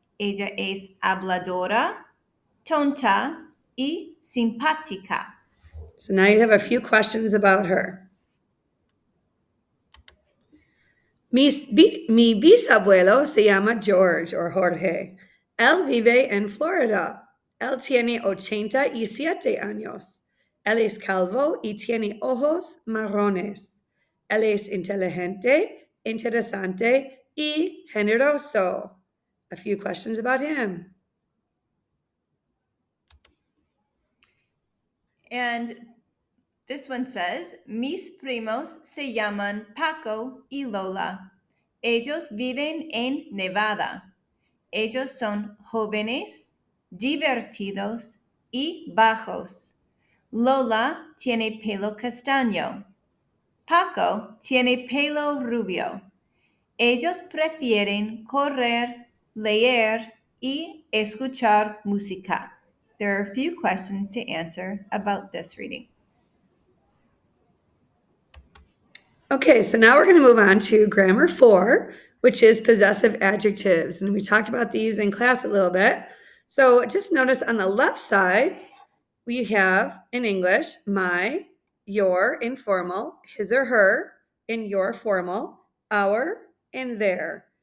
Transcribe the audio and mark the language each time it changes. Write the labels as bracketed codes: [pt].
[es] Ella es habladora, tonta y simpática. [en] So now you have a few questions about her. [es] Mi bisabuelo se llama George or Jorge. Él vive en Florida. Él tiene 87 años. Él es calvo y tiene ojos marrones. Él es inteligente, interesante y generoso. [en] A few questions about him. And this one says, [es] mis primos se llaman Paco y Lola. Ellos viven en Nevada. Ellos son jóvenes, divertidos y bajos. Lola tiene pelo castaño. Paco tiene pelo rubio. Ellos prefieren correr, leer y escuchar música. [en] There are a few questions to answer about this reading. Okay, so now we're going to move on to grammar 4, which is possessive adjectives. And we talked about these in class a little bit. So just notice on the left side, we have in English, my, your informal, his or her in your formal, our, and their.